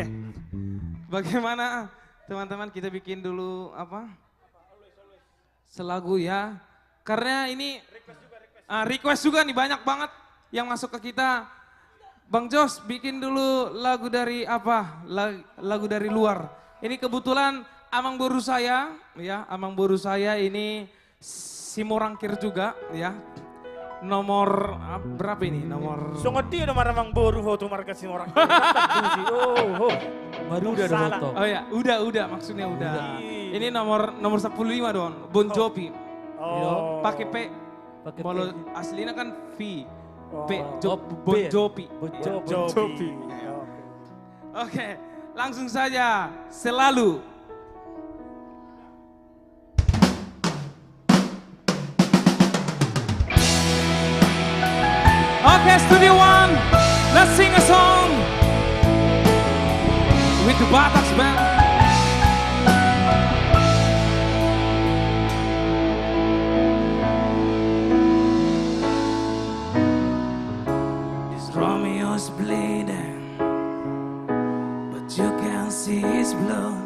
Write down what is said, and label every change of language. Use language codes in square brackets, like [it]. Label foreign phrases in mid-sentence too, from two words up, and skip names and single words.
[id] Bagaimana teman-teman kita bikin dulu apa? Selagu ya. Karena ini request juga nih banyak banget yang masuk ke kita. Bang Jos bikin dulu lagu dari apa? Lagu dari luar. Ini kebetulan amang boru saya, ya, amang boru saya ini Simorangkir juga, ya. Nomor berapa ini? Nomor. So ngerti udah [bbc] marang boru ho [id] tuh markas orang. Baru udah ada foto. Oh ya, udah maksudnya udah. Ini nomor 15 dong, Bon Jovi. Oh. Pakai P. Pakai Kalau P. aslinya kan V. P. Oh, Bon P ya? Jovi. Bon Ya, Jovi. Oke, langsung saja selalu. [en] Okay, Studio One, let's sing a song with the Batax Band. This Romeo's bleeding, but you can't see his blood.